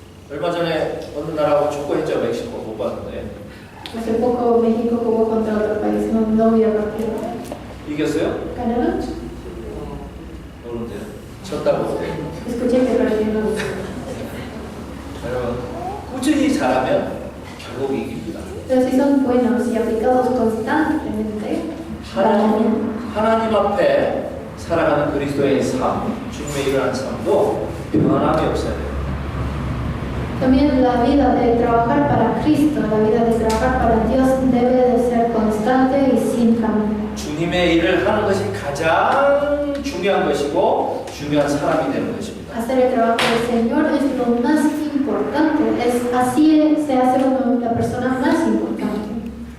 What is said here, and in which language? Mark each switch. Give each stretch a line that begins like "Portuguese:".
Korean: 얼마 전에 어느 나라하고 축구했죠 멕시코 못 봤는데
Spanish: Hace poco México jugó contra otro país, no había partido.
Korean: 이겼어요?
Spanish: ¿Ganaron?
Korean: 모르는데요. 졌다고.
Spanish: Escuché que perdieron.
Korean: 여러분 꾸준히 잘하면 결국 이깁니다.
Spanish: Pero si son buenos y aplicados constantemente,
Korean: 하나님 앞에 살아가는 그리스도의 삶, 주님의 일어난 삶도 변함이 없어야 돼요.
Spanish: también la vida de trabajar para Cristo, la vida de trabajar para Dios debe de ser constante y sin cambio.
Korean: 주님의 일을 하는 것이 가장 중요한 것이고 중요한 사람이 되는 것입니다.
Spanish: Hacer el trabajo del Señor es lo más importante, así se hace uno la persona más importante.